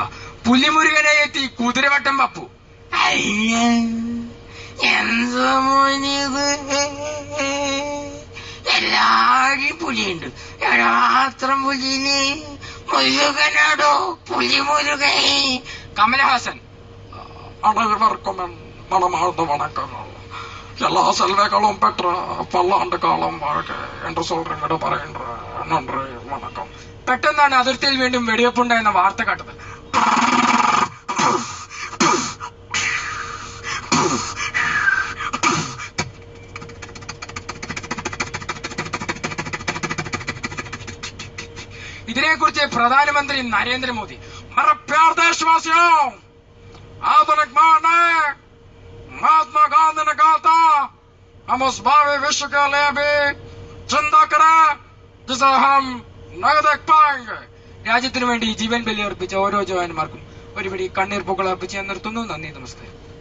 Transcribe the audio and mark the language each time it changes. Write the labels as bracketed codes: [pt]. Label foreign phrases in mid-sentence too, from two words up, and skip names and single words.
[ml] പുലിമുരുകനെ എത്തി കുതിരവട്ടം പപ്പു: എന്താ മോനിത്? എല്ലാരും പുലിയുണ്ട്, മാത്രം പുലിന് മുരുകനാടോ പുലിമുരുകൻ. കമലഹാസൻ: [ta] அனைவருக்கும் என் மனமார்ந்த வணக்கங்கள். எல்லா செல்வங்களும் பெற்ற பல்லாண்டு காலம் வாழ்க என்று சொல்றீங்க [ml] പറയുന്ന നന്ദി, വണക്കം. പെട്ടെന്നാണ് അതിർത്തിയിൽ വീണ്ടും വെടിവെപ്പുണ്ടായെന്ന വാർത്ത കേട്ടത്. ഇതിനെക്കുറിച്ച് പ്രധാനമന്ത്രി നരേന്ദ്രമോദി: [hi] मेरे प्यार देशवासियों, आधुनिक मान है, महात्मा गांधी ने कहा था हम उस भावी विश्व के लिए भी चिंता करें जिसे हम नहीं देख पाएंगे. [ml] രാജ്യത്തിനു വേണ്ടി ജീവൻ ബലിയർപ്പിച്ച ഓരോ ജവാന്മാർക്കും ഒരുപിടി കണ്ണീർ പൂക്കൾ അർപ്പിച്ച് നിർത്തുന്നു. നന്ദി, നമസ്കാരം.